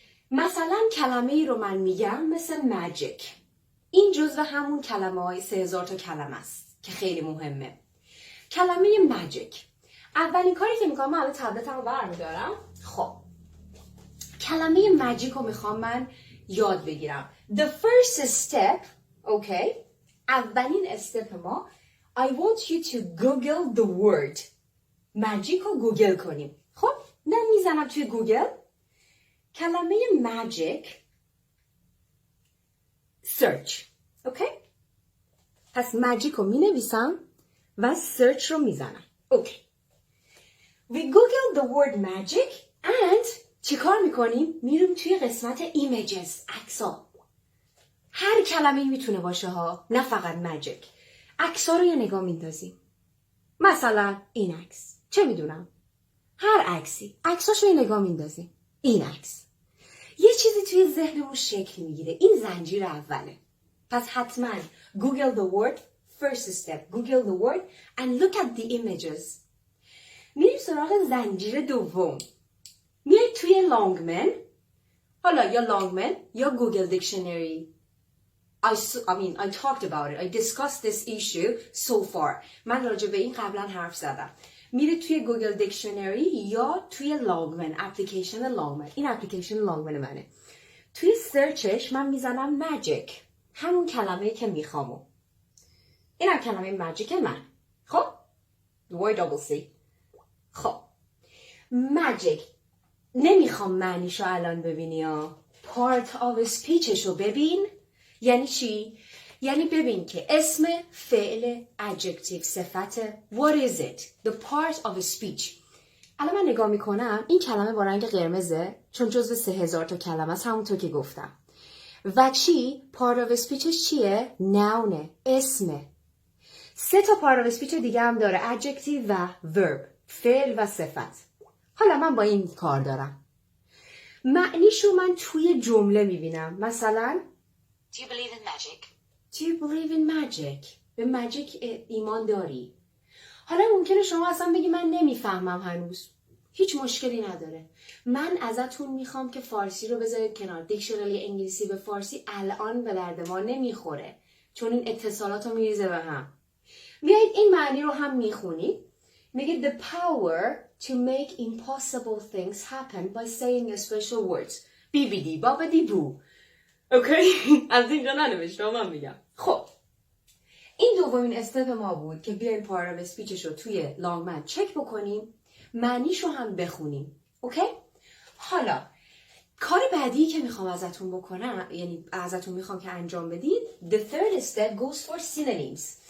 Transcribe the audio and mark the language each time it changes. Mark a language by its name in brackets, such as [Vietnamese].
[Persian] مثلا کلمه ای رو من میگم مثل ماجیک. این جزو همون کلمه های 3000 تا کلمه است که خیلی مهمه. کلمه ماجیک، اولین کاری که میکنم، من الان تبلتم رو برمیدارم. خب کلمه ماجیک رو میخوام من یاد بگیرم. [English] The first step, okay, [Persian] اولین استپ ما [English] I want you to Google the word. [Persian] ماجیک رو گوگل کنیم. خب من میزنم توی گوگل کلمه ماجیک search. اوکی؟ پس ماجیک رو می نویسم و search رو می زنم. اوکی. [English] We Google the word magic and [Persian] چی کار میکنیم؟ میریم توی قسمت images، عکس‌ها. هر کلمه‌ای میتونه باشه ها، نه فقط ماجیک. عکس‌ها رو یه نگاه میندازیم. مثلا این عکس. چه میدونم؟ هر عکسی. عکساشو یه نگاه میندازیم. این عکس. یه چیزی توی ذهنمون شکل میگیره. این زنجیر اوله. پس حتما [English] Google the word, first step, Google the word and look at the images. [Persian] میریم سراغ زنجیر دوم. میریم توی لانگمن. حالا یا لانگمن یا گوگل دیکشنری. [English] I talked about it. I discussed this issue so far. [Persian] من راجع به این قبلا حرف زدم. میره توی گوگل دیکشنری یا توی لانگمن، اپلیکیشن لانگمن. این اپلیکیشن لانگمن منه. توی سرچش من میزنم ماجیک، همون کلمه‌ای که میخوامو. اینم کلمه ماجیک من. خب Y-double-C. خب ماجیک نمیخوام معنیشو الان ببینی ها. part of speechشو ببین. یعنی چی؟ یعنی ببین که اسم، فعل، adjective، صفت. [English] What is it? The part of a speech. [Persian] الان من نگاه میکنم این کلمه با رنگ قرمزه چون جزو 3000 تا کلمه است، همونطور که گفتم. و چی؟ part of a speechش چیه؟ noun، اسمه. 3 تا part of a speech دیگه هم داره، adjective و verb، فعل و صفت. حالا من با این کار دارم. معنیشو من توی جمله میبینم. مثلا [English] Do you believe in magic? Do you believe in magic? [Persian] به ماجیک ایمان داری؟ حالا ممکنه شما اصلا بگی من نمیفهمم هنوز. هیچ مشکلی نداره. من ازتون میخوام که فارسی رو بذارید کنار. دیکشنری انگلیسی به فارسی الان به درد ما نمیخوره. چون این اتصالات رو میریزه به هم. میایید این معنی رو هم میخونید. میگه [English] the power to make impossible things happen by saying a special words. Bibbidi bobbidi boo. [Persian] اوکی؟ از اینجا ننوشتم، من میگم. خب این دومین استپ ما بود که بیایم پارت اف اسپیچش رو توی لانگمن چک بکنیم، معنیشو هم بخونیم. اوکی؟ حالا کار بعدی که میخوام ازتون بکنم، یعنی ازتون میخوام که انجام بدید، [English] the third step goes for synonyms.